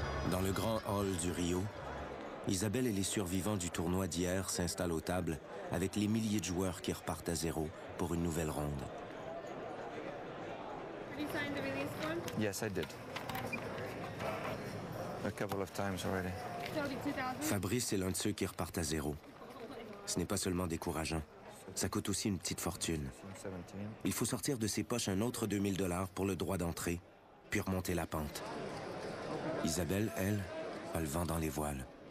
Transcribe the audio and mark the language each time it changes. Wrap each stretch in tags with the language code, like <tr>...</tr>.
<fr>Dans le grand hall du Rio, Isabelle et les survivants du tournoi d'hier s'installent aux tables avec les milliers de joueurs qui repartent à zéro pour une nouvelle ronde.</fr> <en>You signed the release form? Yes, I did. A couple of times already. 32,000.</en> <fr>Fabrice est l'un de ceux qui repartent à zéro. Ce n'est pas seulement décourageant, ça coûte aussi une petite fortune. Il faut sortir de ses poches un autre 2000 $ pour le droit d'entrée, puis remonter la pente. Isabelle, elle, a le vent dans les voiles.</fr>